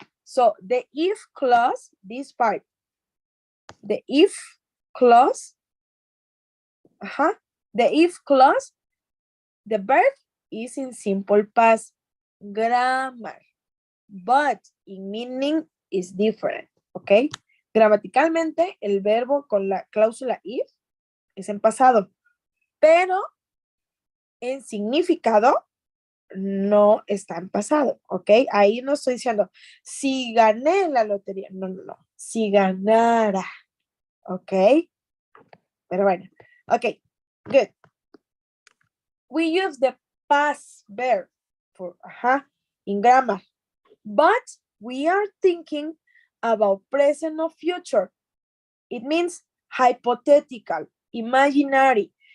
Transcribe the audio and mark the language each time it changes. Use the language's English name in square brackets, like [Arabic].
[English] So the if clause, this part, the if clause, the if clause, the verb is in simple past grammar, but in meaning is different, okay? [Spanish] Gramaticalmente, el verbo con la cláusula if es en pasado, pero en significado no está en pasado, ¿ok? Ahí no estoy diciendo, si gané la lotería, no, si ganara, ¿ok? Pero bueno, ok, good. [English] We use the past verb for, in grammar, but we are thinking about present or future. It means hypothetical, imaginary.